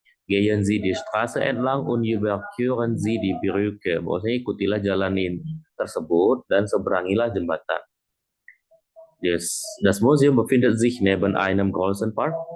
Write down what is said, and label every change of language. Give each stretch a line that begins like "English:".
German: Gehen Sie die Straße entlang und überqueren Sie die Brücke.
Indonesian: Bahwasanya ikutilah jalan ini tersebut dan seberangilah jembatan.
German: Das Museum befindet sich neben einem großen Park.